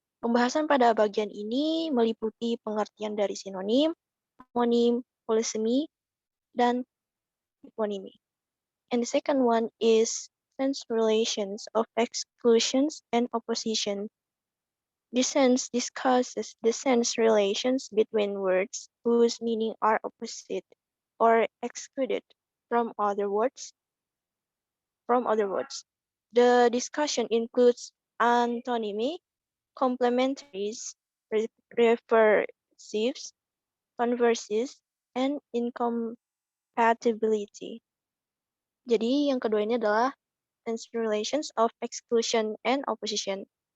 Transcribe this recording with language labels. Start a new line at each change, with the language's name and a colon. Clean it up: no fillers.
Indonesian: Pembahasan pada bagian ini meliputi pengertian dari sinonim, homonim, polysemy, dan hyponymy.
English: And the second one is sense relations of exclusions and opposition. This sense discusses the sense relations between words whose meaning are opposite or excluded from other words. The discussion includes antonymy, complementaries, reversives, converses, and incompatibility.
Indonesian: Jadi yang kedua ini adalah
English: sense relations of exclusion and opposition.